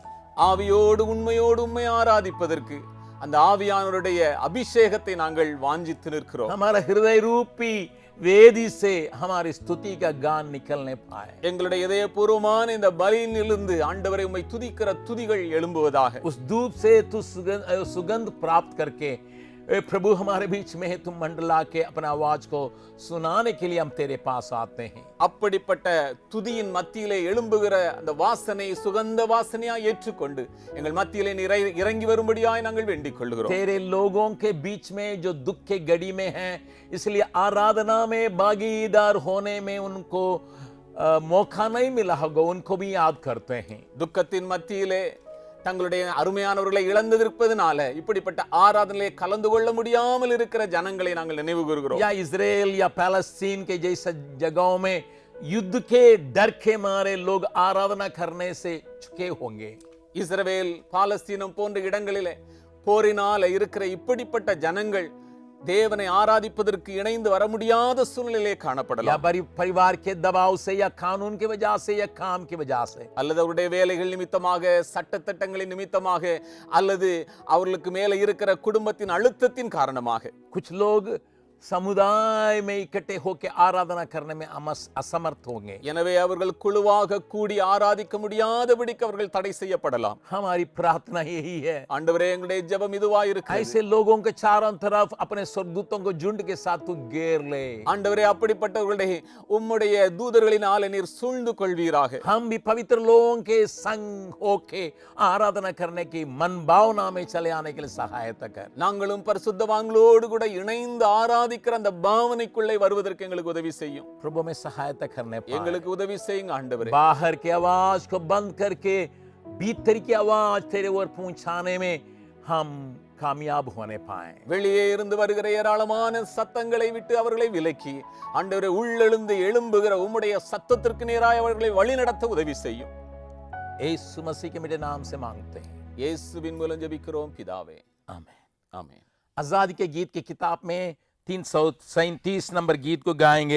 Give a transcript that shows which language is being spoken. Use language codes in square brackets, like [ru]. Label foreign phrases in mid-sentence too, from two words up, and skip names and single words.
[ta] ஆவியோடு உண்மையோடு உம்மை ஆராதிப்பதற்கு அந்த ஆவியானவருடைய அபிஷேகத்தை நாங்கள் வாஞ்சித்து நிற்கிறோம். [hi] हमारा हृदय रूपी वेदी से हमारी स्तुति का गान निकलने पाए। [ta] எங்களுடைய இதயபூர்வமான இந்த பலியிலிருந்து ஆண்டவரை உம்மை துதிக்கிற துதிகள் எழும்புவதாக. [hi] उस धूप से तू सुगंध प्राप्त करके प्रभु हमारे बीच में है, तुम मंडला के अपना आवाज को सुनाने के लिए हम तेरे पास आते हैं। [ta] அப்படிப்பட்ட துதியின் மத்தியிலே எழும்புகிற அந்த வாசனை சுகந்த வாசனையாய் ஏற்றுக்கொண்டு எங்கள் மத்தியிலே இறங்கி வரும்படியாய் நாங்கள் வேண்டிக் கொள்கிறோம். [hi] तेरे लोगों के बीच में जो दुख के घड़ी में हैं, इसलिए आराधना में भागीदार होने में उनको मौका नहीं मिला होगा, उनको भी याद करते हैं। [ta] துக்கத்தின் மத்தியிலே தங்களுடைய அருமையானவர்களை இழந்திருப்பதனால இப்படிப்பட்ட ஆராதனையிலே கலந்து கொள்ள முடியாமல் இருக்கிற ஜனங்களை நாங்கள் நினைவு கூறுகிறோம். [hi] या इजराइल या पैलेस्टीन के जैसे जगहों में युद्ध के डर के मारे लोग आराधना करने से चुके होंगे। [ta] இஸ்ரவேல் பாலஸ்தீனம் போன்ற இடங்களிலே போரினால இருக்கிற இப்படிப்பட்ட ஜனங்கள் தேவனை ஆராதிப்பதற்கு இணைந்து வர முடியாத சூழ்நிலையிலே காணப்படலாம். [hi] या परिवार के दबाव से या कानून की वजह से या काम की वजह से, [ta] அல்லது அவருடைய வேலைகள் நிமித்தமாக, சட்டத்திட்டங்களின் நிமித்தமாக, அல்லது அவர்களுக்கு மேலே இருக்கிற குடும்பத்தின் அழுத்தத்தின் காரணமாக [hi] कुछ लोग समुदाय में इकट्ठे होकर आराधना करने में असमर्थ होंगे। [ta] எனவே அவர்கள் குழுவாக கூடி ஆராதிக்க முடியாதபடிக்கு அவர்கள் தடை செய்யப்படலாம். [hi] हमारी प्रार्थना यही है, [ta] ஆண்டவரே எங்களுடைய ஜெபம் இதுவாய் இருக்கிறது. [hi] ऐसे लोगों के चारों तरफ अपने स्वर्गदूतों को झुंड के साथ तू घेर ले। [ta] ஆண்டவரே அப்படிப்பட்டவர்களுடைய உம்முடைய தூதர்களினாலே நீர் சூழ்ந்து கொள்வீராக. [hi] हम भी पवित्र लोगों के संग होके आराधना करने की मन भावना में चले आने के लिए सहायता कर। [ta] நாங்களும் பரிசுத்தவான்களோடு கூட இணைந்து ஆராதிக்கிற அந்த பாவனைக்குள்ளே வருவதற்கு எங்களுக்கு உதவி செய்யும். [hi] प्रभु में सहायता करने पाए, [ta] எங்களுக்கு உதவி செய்யுங்க ஆண்டவரே. [hi] बाहर की आवाज को बंद करके भीतर की आवाज तेरे ओर पहुंचाने में हम कामयाब होने पाए। [ta] வெளியே இருந்து வருகிற ஏராளமான சத்தங்களை விட்டு அவர்களை விலக்கி ஆண்டவரே உள்ளெழுந்து எழும்புகிற உம்முடைய சத்தத்திற்கு நேராய் அவர்களை வழிநடத்த உதவி செய்யும். [hi] यीशु मसीह के मेरे नाम से मांगते हैं, [ta] இயேசுவின் மூலம் ஜெபிக்கிறோம் பிதாவே. [hi] आमीन। [ta] ஆமென். [hi] आजादी के गीत की किताब में 337 नंबर गीत को गाएंगे।